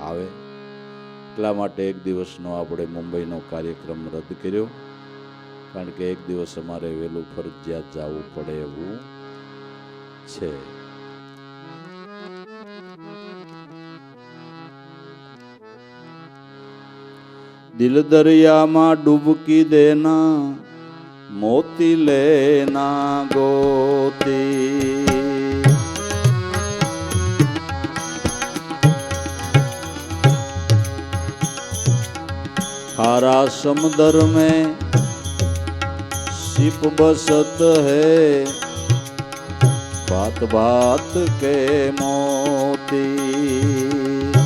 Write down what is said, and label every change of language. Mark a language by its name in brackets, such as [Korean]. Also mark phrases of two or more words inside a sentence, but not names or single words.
[Gujarati] આવે, એટલા માટે એક દિવસનો આપણે મુંબઈનો કાર્યક્રમ રદ કર્યો, કારણ કે એક દિવસ અમારે વહેલું ફરજિયાત જવું પડે એવું છે. દિલ દરિયામાં ડૂબકી દેના, મોતી લેના ગોતી. [Hindi] खारा समुद्र में सिप बसत है, बात बात के मोती.